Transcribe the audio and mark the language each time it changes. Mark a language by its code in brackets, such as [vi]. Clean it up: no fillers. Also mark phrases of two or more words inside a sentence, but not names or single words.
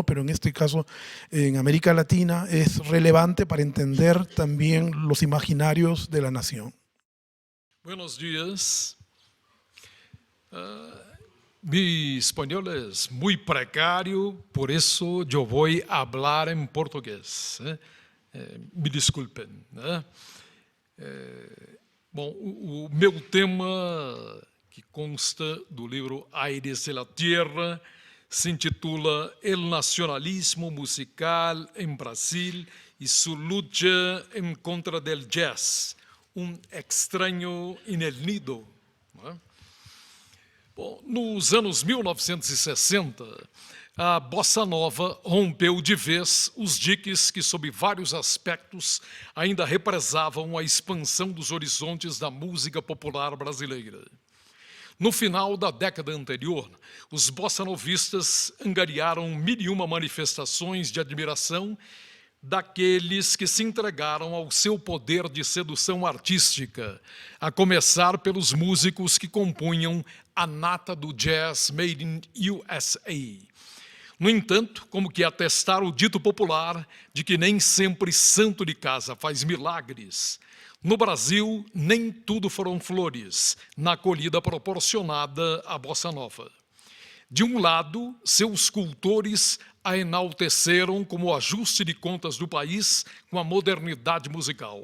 [es] Pero en este caso en América Latina es relevante para entender también los imaginarios de la nación. Buenos días. Mi español es muy precario, por eso yo voy a hablar en portugués. [pt] Me desculpen. Bom, o meu tema, que consta do livro Aires de la Tierra, se intitula El nacionalismo musical en Brasil y su lucha en contra del jazz, un extraño en el nido. Bom, nos anos 1960, a bossa nova rompeu de vez os diques que, sob vários aspectos, ainda represavam a expansão dos horizontes da música popular brasileira. No final da década anterior, os bossa-novistas angariaram 1001 manifestações de admiração daqueles que se entregaram ao seu poder de sedução artística, a começar pelos músicos que compunham a nata do jazz [en] made in USA. [pt] No entanto, como que atestar o dito popular de que nem sempre santo de casa faz milagres, no Brasil nem tudo foram flores na acolhida proporcionada à bossa nova. De um lado, seus cultores a enalteceram como ajuste de contas do país com a modernidade musical.